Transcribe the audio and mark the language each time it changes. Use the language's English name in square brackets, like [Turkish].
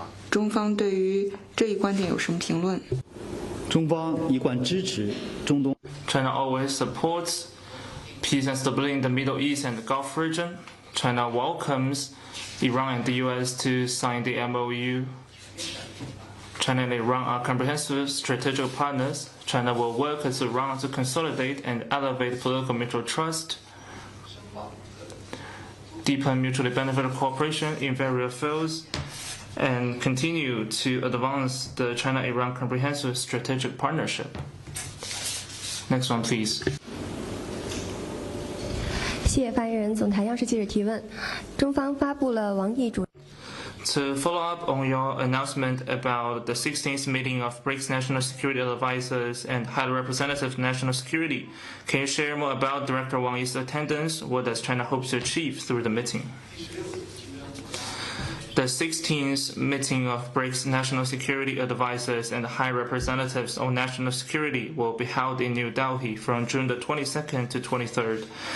[Chinese] 中方对于这一观点有什么评论？中方一贯支持中东。 [English] China always supports peace and stability in the Middle East and the Gulf region. China welcomes Iran and the US to sign the MOU. China and Iran are comprehensive strategic partners. China will work with Iran to consolidate and elevate political mutual trust, deepen mutually beneficial cooperation in various fields, and continue to advance the China-Iran comprehensive strategic partnership. Next one, please. [Chinese] 谢谢发言人。总台央视记者提问：中方发布了王毅主。 [English] To follow up on your announcement about the 16th meeting of BRICS National Security Advisors and High Representative National Security, can you share more about Director Wang Yi's attendance? What does China hope to achieve through the meeting? The 16th meeting of BRICS National Security Advisors and High Representatives on National Security will be held in New Delhi from June the 22nd to 23rd.